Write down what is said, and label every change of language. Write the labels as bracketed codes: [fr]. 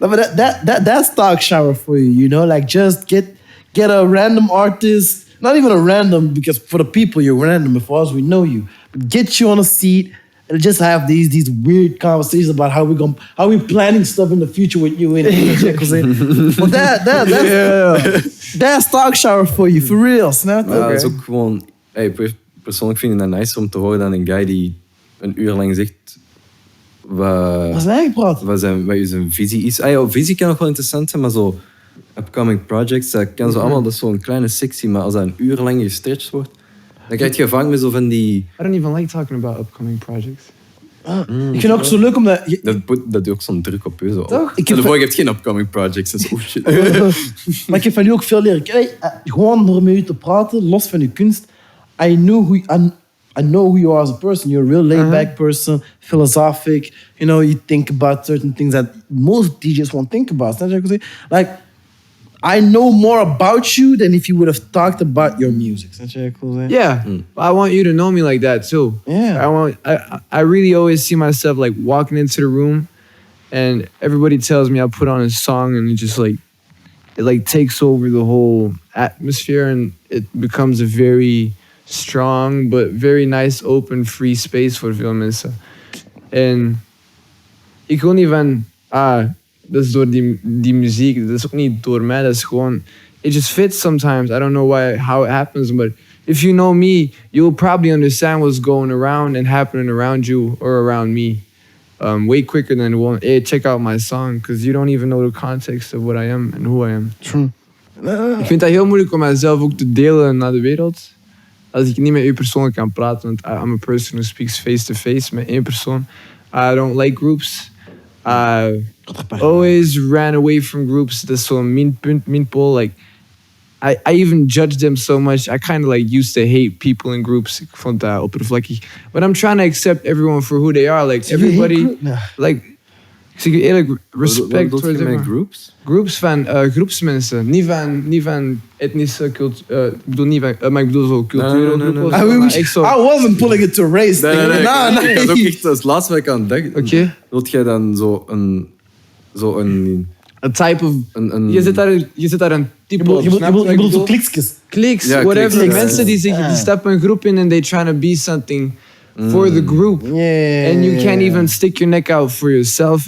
[en] No, but that's Talkshower for you, you know? Like, just get a random artist, not even a random, because for the people you're random, for us we know you. But get you on a seat and just have these weird conversations about how we planning stuff in the future with you and but that's Talkshower for you, for real, snap? [nl] Ja, dat is ook gewoon... Persoonlijk vind ik dat nice om te horen dan een guy die een uur lang zegt wat zijn visie is. Visie kan nog wel interessant zijn, maar zo upcoming projects, dat kan zo allemaal, dat is zo'n kleine sectie, maar als dat een uur lang gestretched wordt, dan krijg je gevangen met zo van die... [en] I don't even like talking about upcoming projects. [nl] Ik vind het ook zo leuk omdat... Dat doet ook zo'n druk op je. Zo. Toch? Je hebt geen upcoming projects, dat is shit. Maar ik heb van u ook veel leren. Gewoon door met u te praten, los van uw kunst. [en] I know who you are as a person. You're a real laid-back person, philosophic. You know, you think about certain things that most DJs won't think about. Like, I know more about you than if you would have talked about your music. Yeah, I want you to know me like that too. Yeah. I really always see myself like walking into the room, and everybody tells me I put on a song, and it takes over the whole atmosphere, and it becomes a very strong, but very nice, open, free space [nl] voor veel mensen. En ik wil niet van, dat is door die muziek, dat is ook niet door mij, dat is gewoon, [en] it just fits sometimes. I don't know how it happens, but if you know me, you will probably understand what's going around and happening around you or around me. Way quicker than hey, check out my song, because you don't even know the context of what I am and who I am. True. [nl] Ik vind dat heel moeilijk om mijzelf ook te delen naar de wereld. Als ik niet met u persoonlijk kan praten, want [en] I'm a person who speaks face-to-face [nl] met één persoon. [en] I don't like groups. I always ran away from groups. [nl] Dat is zo'n minpunt. [en] Like, I even judged them so much. I kind of like used to hate people in groups. [nl] Ik vond dat oppervlakkig. [en] But I'm trying to accept everyone for who they are. Like, everybody, like, ik zeg je eerlijk, respect [nl] Wat bedoel je met groups? Groups van groepsmensen. Niet van etnische cultuur. Ik bedoel niet van, maar ik bedoel zo cultuur. [en] I wasn't pulling it to race. [nl] Nee. Dat is ook echt het laatste wat ik aan denk. Oké. Wilt jij dan een type of... Je zit daar een type op. Je bedoelt zo kliksjes. Kliks, Ja, [en] whatever. [nl] kliks. Mensen die stappen een groep in [en] and they trying to be something for the group. Yeah. And you can't even stick your neck out for yourself.